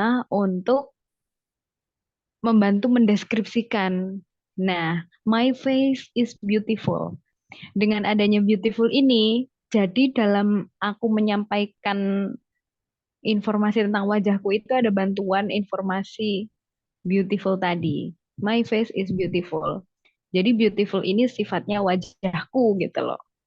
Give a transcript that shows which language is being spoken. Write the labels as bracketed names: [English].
[Indonesian] untuk membantu mendeskripsikan. [English] Nah, my face is beautiful. [Indonesian] Dengan adanya beautiful ini, jadi dalam aku menyampaikan informasi tentang wajahku itu ada bantuan informasi beautiful tadi. [English] My face is beautiful. [Indonesian] Jadi beautiful ini sifatnya wajahku gitu loh.